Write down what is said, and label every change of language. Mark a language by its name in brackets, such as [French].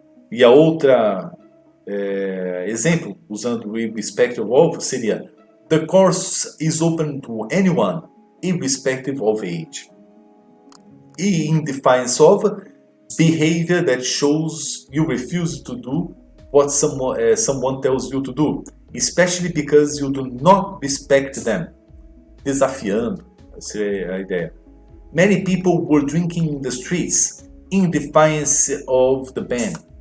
[Portuguese] E a outra exemplo, usando irrespective of, seria [English] the course is open to anyone, irrespective of age. E in defiance of, behavior that shows you refuse to do what someone tells you to do, especially because you do not respect them. [Portuguese] Desafiando, essa é a ideia. [English] Many people were drinking in the streets in defiance of the ban.